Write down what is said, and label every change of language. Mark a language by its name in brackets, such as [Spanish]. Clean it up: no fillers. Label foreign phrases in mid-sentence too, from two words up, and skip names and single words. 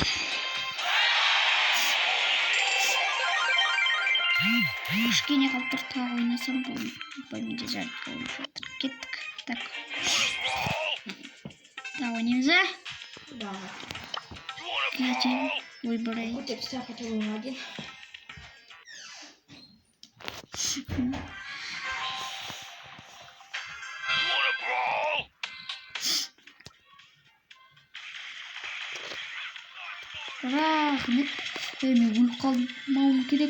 [Kazakh] Кішкене қалып тұр, тағы ойнасам бұл. Менде жарыққа ойнап жатыр. Кеттік. Так. Да, ойнаймыз, а? Да. Кетем. [Russian] Выбирай. Вот я все хотел один. [Kazakh] Рахмет. Мен өліп қалмауым керек.